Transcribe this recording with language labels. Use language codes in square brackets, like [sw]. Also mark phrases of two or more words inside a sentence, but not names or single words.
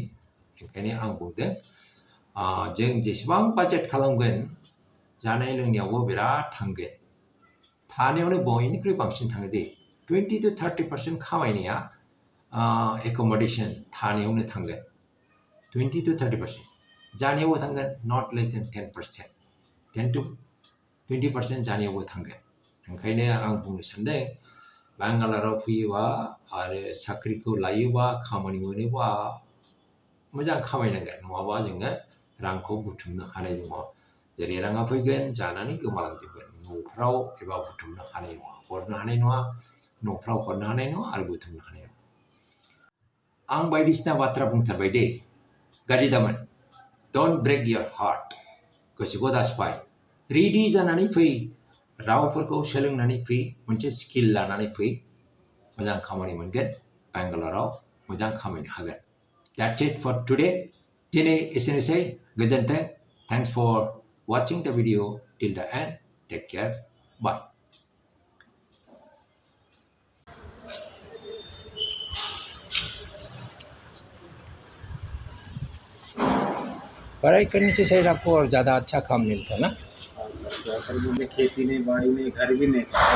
[brx] ओंखायनो आं बुंदों जों जेसेबां बाजेट खालामगोन जानाय लोंनायावबो बिराद थांगोन। थानायावनो बयनिख्रुइ बांसिन थाङो दे। 20 to 30% खामायनाया एकोमोडेशन, थानायावनो थांगोन। 20 to 30%। जानायावबो थांगोन, [en] not less than 10%. [brx] 10 to 20% जानायावबो थांगोन। ओंखायनो आं बुंनो सानदों, बेंगालराव फैयोबा आरो साख्रिखौ लायोबा, खामानि मोनोबा मोजां खामायनांगोन। नङाबा जोङो रांखौ बुथुमनो हानाय नङा। जेरै राङा फैगोन, जानानै गोमालांजोबगोन। न'फ्राव एबा बुथुमनो हानाय नङा, हरनो हानाय नङा, न'फ्राव हरनो हानाय नङा आरो बुथुमनो हानाय नङा। आं बायदिसिना बाथ्रा बुंथारबाय दे, गाज्रि दामोन। [en] don't break your heart. [brx] गोसोखौ दासिबाय। रेडि जानानै फै, रावफोरखौ सोलोंनानै फै, मोनसे स्किल लानानै फै। मोजां खामानि मोनगोन, बेंगालराव मोजां खामायनो हागोन। [en] That's it for today. [brx] दिनै एसेनोसै। गोजोन्थों। [en] Thanks for watching the video till the end. Take care. Bye. [hi] पढ़ाई करने से शायद आपको और ज़्यादा अच्छा काम मिलता ना। सर मुझे खेती नहीं, बाड़ी नहीं, घर भी नहीं था।